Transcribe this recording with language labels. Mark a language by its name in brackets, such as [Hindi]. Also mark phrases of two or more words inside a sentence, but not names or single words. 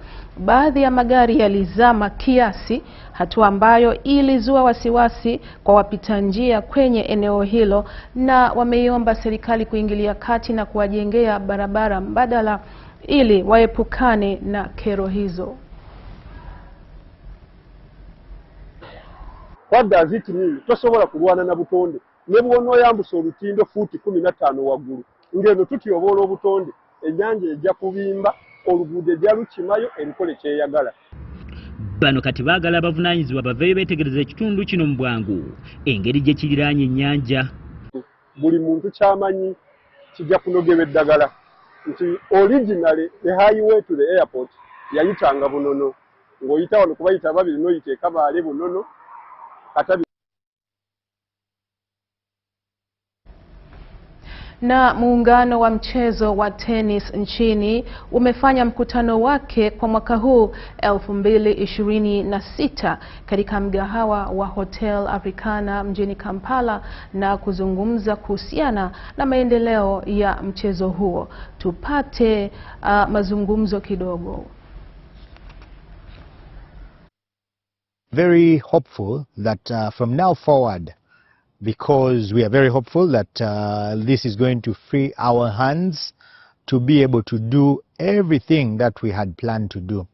[Swahili] Baadhi ya magari yalizama kiasi, hatua ambayo ilizua wasiwasi kwa wapita njia kwenye eneo hilo, na wameiomba serikali kuingilia kati na kuwajengea barabara mbadala ili waepukane na kero hizo. [Ganda] Wadda aziti nini tosobola kulwana na butonde ne bwono yambusa olutindo futi 15 waggulu ngeno tutyobola obutonde ennyanja ejja kubimba oluguudo ejja lukimayo ebikole kyeyagala. Bano kati baagala abavunanyizibwa baveeyo beetegereza ekitundu kino mu bwangu engeri gye kiriraanye ennyanja. Buli muntu kyamanyi kijja kunogebwa eddagala nti [English] originally the highway to the airport [Ganda] yayitanga Bunono ng'oyita wano kubayita babiri n'oyita Kabaale Bunono Katabi. [Swahili] Na muungano wa mchezo wa tennis nchini umefanya mkutano wake kwa mwaka huu 2026 katika mgahawa wa Hotel Africana mjini Kampala na kuzungumza kuhusiana na maendeleo ya mchezo huo. Tupate mazungumzo kidogo. [English] Very hopeful that from now forward, because we are very hopeful that this is going to free our hands to be able to do everything that we had planned to do.